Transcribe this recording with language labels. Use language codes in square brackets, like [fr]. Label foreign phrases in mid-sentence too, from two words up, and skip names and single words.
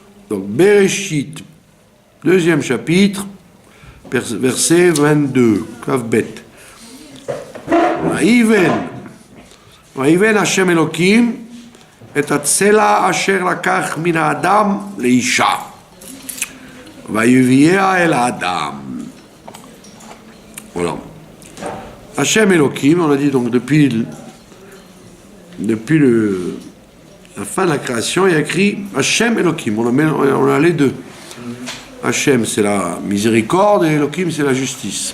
[fr] Donc, Bereshit, deuxième chapitre, verset 22, Kavbet. [he] ויבן השם אלוקים את הצלע אשר לקח מן האדם לאישה ויביאה אל האדם. [fr] Voilà. Hachem Elohim, on a dit donc depuis la fin de la création, il y a écrit Hachem Elohim, on a les deux. Hachem c'est la miséricorde et Elohim c'est la justice.